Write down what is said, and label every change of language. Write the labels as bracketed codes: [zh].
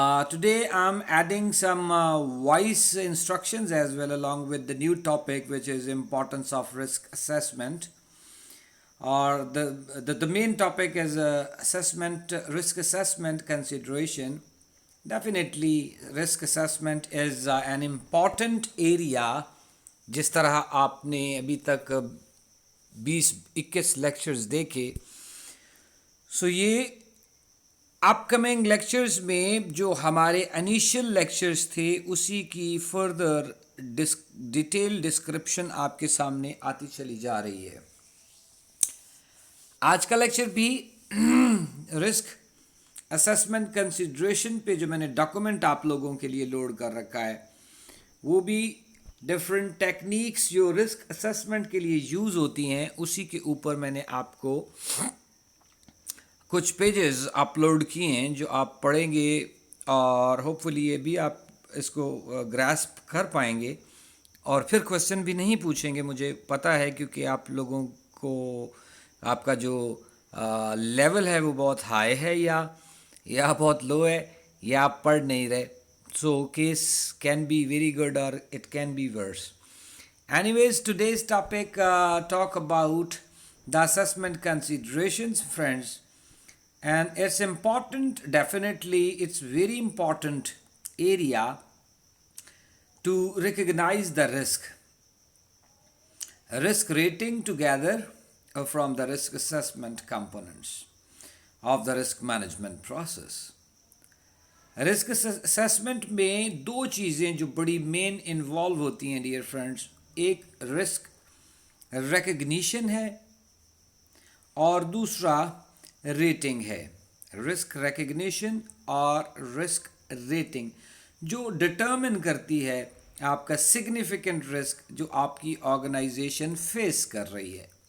[en] Today I'm adding some voice instructions as well along with the new topic, which is importance of risk assessment. Or the main topic is risk assessment consideration. Definitely risk assessment is an important area. [ur] جس طرح آپ نے ابھی تک 20-21 lectures دیکھے، سو یہ اپ coming lectures میں جو ہمارے انیشیل لیکچرز تھے اسی کی فردر ڈیٹیل ڈسکرپشن آپ کے سامنے آتی چلی جا رہی ہے. آج کا لیکچر بھی رسک اسسمنٹ کنسیڈریشن پہ جو میں نے ڈاکومنٹ آپ لوگوں کے لیے لوڈ کر رکھا ہے، وہ بھی ڈفرینٹ ٹیکنیکس جو رسک اسسمنٹ کے لیے یوز ہوتی ہیں اسی کے اوپر میں نے آپ کو کچھ پیجز اپلوڈ کیے ہیں جو آپ پڑھیں گے اور ہوپ فلی یہ بھی آپ اس کو گراسپ کر پائیں گے اور پھر کویسچن بھی نہیں پوچھیں گے. مجھے پتہ ہے کیونکہ آپ لوگوں کو آپ کا جو لیول ہے وہ بہت ہائی ہے یا بہت لو ہے یا آپ پڑھ نہیں رہے. [en] So case can be very good اور it can be worse. Anyways today's topic talk about the assessment considerations friends. And it's important, definitely it's very important area to recognize the risk rating together from the risk assessment components of the risk management process. [ur] Risk assessment میں دو چیزیں جو بڑی مین involve ہوتی ہیں [en] dear friends, [ur] ایک risk recognition ہے اور دوسرا ریٹنگ ہے. رسک ریکگنیشن اور رسک ریٹنگ جو ڈٹرمن کرتی ہے آپ کا سگنیفیکنٹ رسک جو آپ کی آرگنائزیشن فیس کر رہی ہے.